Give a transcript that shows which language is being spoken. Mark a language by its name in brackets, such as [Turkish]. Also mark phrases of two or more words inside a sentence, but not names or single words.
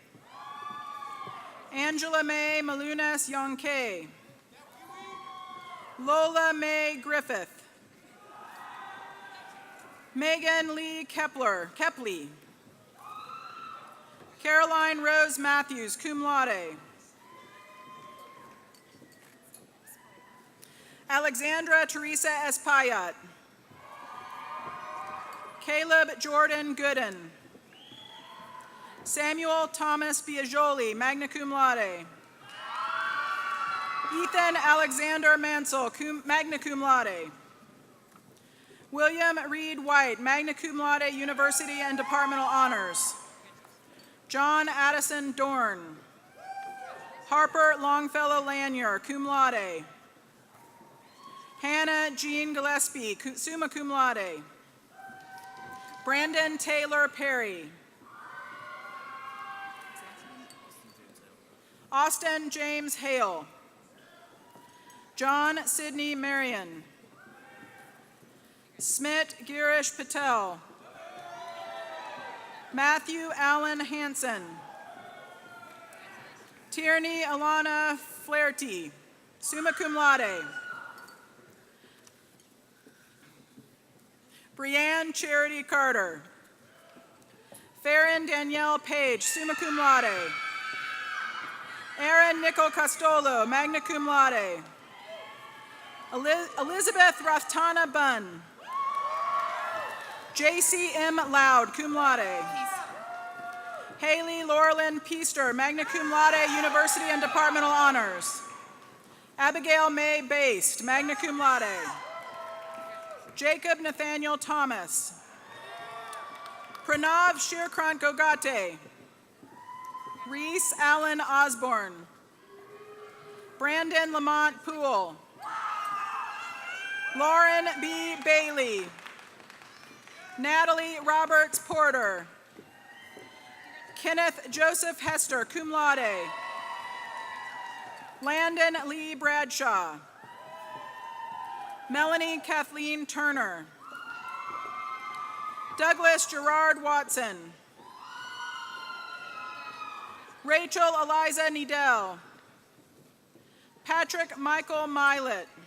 [English] Angela Mae Malunas Yonke. Lola Mae Griffith. Megan Lee Kepley. Caroline Rose Matthews, cum laude. Alexandra Teresa Espayat. Caleb Jordan Gooden. Samuel Thomas Biagioli, magna cum laude. Ethan Alexander Mansell, magna cum laude. William Reed White, magna cum laude, University and Departmental Honors. John Addison Dorn. Harper Longfellow Lanier, cum laude. Hannah Jean Gillespie, summa cum laude. Brandon Taylor Perry. Austin James Hale. John Sidney Marion. Smit Girish Patel. Matthew Allen Hansen. Tierney Alana Flaherty, summa cum laude. Brianne Charity Carter. Farron Danielle Page, summa cum laude. Aaron Nicole Costolo, magna cum laude. Elizabeth Raftana Bunn. J.C. M. Loud, cum laude. Haley Laurelyn Peaster, magna cum laude, University and Departmental Honors. Abigail May Baste, magna cum laude. Jacob Nathaniel Thomas. Pranav Shirkrant Gogate. Reese Allen Osborne. Brandon Lamont Poole. Lauren B. Bailey. Natalie Roberts Porter. Kenneth Joseph Hester, cum laude. Landon Lee Bradshaw. Melanie Kathleen Turner. Douglas Gerard Watson. Rachel Eliza Needell. Patrick Michael Milet.